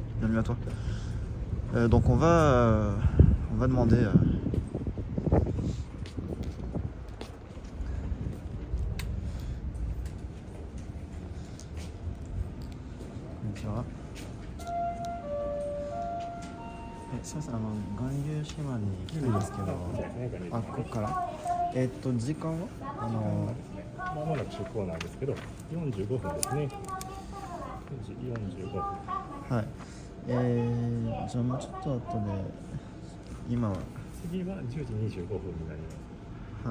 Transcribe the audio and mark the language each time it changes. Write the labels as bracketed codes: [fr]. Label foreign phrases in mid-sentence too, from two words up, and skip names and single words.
[fr] Bienvenue à toi. Donc on va demander. Ça, c'est [ja] Ganryushima に来てますけど、あ、ここから。時間はまもなく出港なんですけど、45分ですね。45分。はい。じゃあもうちょっと後で、今は。次は10時25分になります。